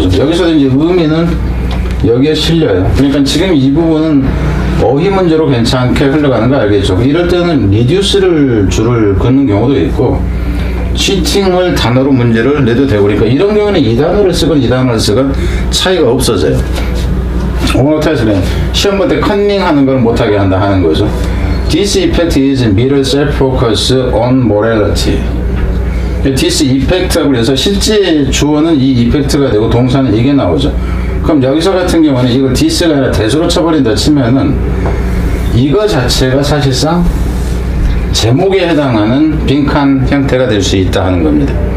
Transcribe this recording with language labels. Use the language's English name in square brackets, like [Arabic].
[Korean] 여기서 이제 의미는 여기에 실려요. 그러니까 지금 이 부분은 어휘 문제로 괜찮게 흘러가는 거 알겠죠? 이럴 때는 reduce를 줄을 긋는 경우도 있고, cheating을 단어로 문제를 내도 되고, 그러니까 이런 경우는 이 단어를 쓰건 이 단어를 쓰건 차이가 없어져요. 오늘 테스트는 시험 볼 때 컨닝하는 걸 못하게 한다 하는 거죠. [English] This effect is mirror self-focus on morality. This effect [Korean] 라고 해서 실제 주어는 이 이펙트가 되고 동사는 이게 나오죠. 그럼 여기서 같은 경우는 이걸 this가 아니라 that으로 쳐버린다 치면은 이거 자체가 사실상 제목에 해당하는 빈칸 형태가 될 수 있다 하는 겁니다.